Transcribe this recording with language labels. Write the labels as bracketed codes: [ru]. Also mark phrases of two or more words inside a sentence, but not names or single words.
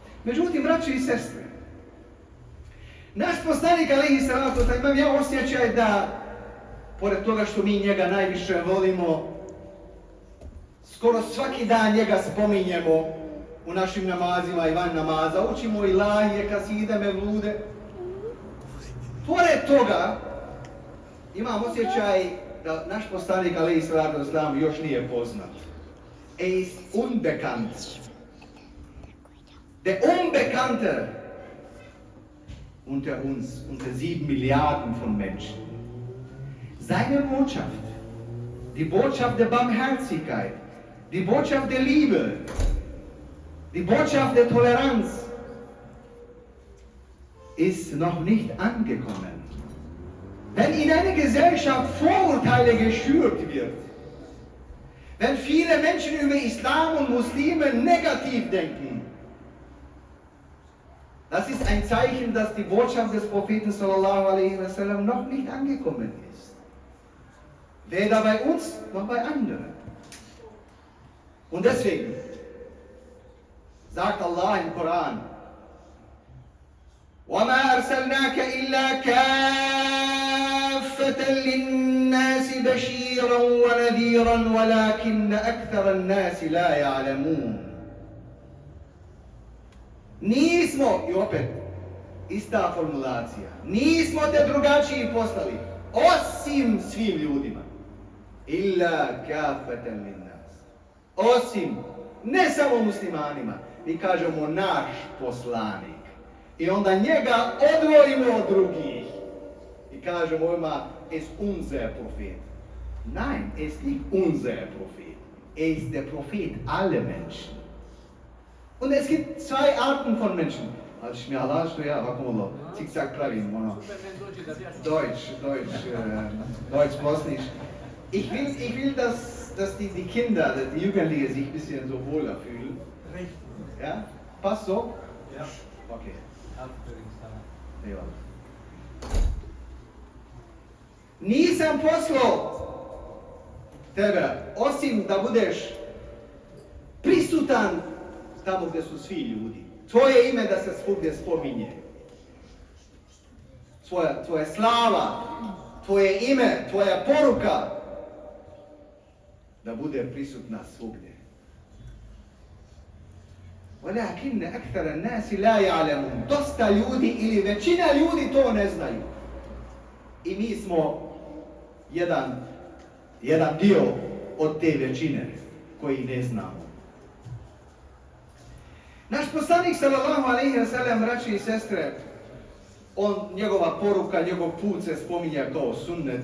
[bs] Međutim, braćo i sestre, naš poslanik [ar] عليه الصلاة والسلام, [bs] imam ja osjećaj da, pored toga što mi njega najviše volimo, skoro svaki dan njega spominjemo u našim namazima i van namaza, učimo ilahije, kaside, mevlude. Pored toga, imam osjećaj da naš poslanik [ar] عليه الصلاة والسلام [bs] još nije poznat. [de] Ist unbekannt. Der Unbekannte unter uns, unter 7 Milliarden von Menschen. Seine Botschaft, die Botschaft der Barmherzigkeit, die Botschaft der Liebe, die Botschaft der Toleranz ist noch nicht angekommen. Wenn in einer Gesellschaft Vorurteile geschürt wird, wenn viele Menschen über Islam und Muslime negativ denken, das ist ein Zeichen, dass die Botschaft des Propheten [ar] صلى الله عليه وسلم [de] noch nicht angekommen ist. Weder bei uns noch bei anderen. Und deswegen sagt Allah im Koran, [ar] وَمَا أَرْسَلْنَاكَ إِلَّا كَافَّةً لِلنَّاسِ بَشِيرًا وَنَذِيرًا وَلَكِنَّ أَكْثَرَ النَّاسِ لَا يَعْلَمُونَ. [bs] Nismo, i opet ista formulacija, nismo te drugačiji poslali, osim svim ljudima. [ar] إلا كافة للناس. [bs] Osim, ne samo muslimanima, mi kažemo naš poslanik. I onda njega odvojimo od drugih. I kažemo ovima, [de] es unser Prophet. Nein, es ist nicht unser Prophet. Er ist der Prophet aller Menschen. Und es gibt zwei Arten von Menschen. Als ich mir [bs] Allah što ja ovako malo zigzag pravim, ono, [de] Deutsch bosnisch. Ich will dass die Kinder, die Jugendlichen sich ein bisschen so wohler fühlen. Ja? Passt so? Ja. Okay. Ja. [bs] Nisam poslao tebe, osim da budeš prisutan tamo gdje su svi ljudi. Tvoje ime da se svugdje spominje. Tvoja slava, tvoje ime, tvoja poruka da bude prisutna svugdje. [ar] ولكن أكثر الناس لا يعلمون. [bs] Dosta ljudi ili većina ljudi to ne znaju. I mi smo jedan dio od te većine koji ne znamo. Naš poslanik [ar] صلى الله عليه وسلم, [bs] braće i sestre, njegova poruka, njegov put se spominje kao sunnet.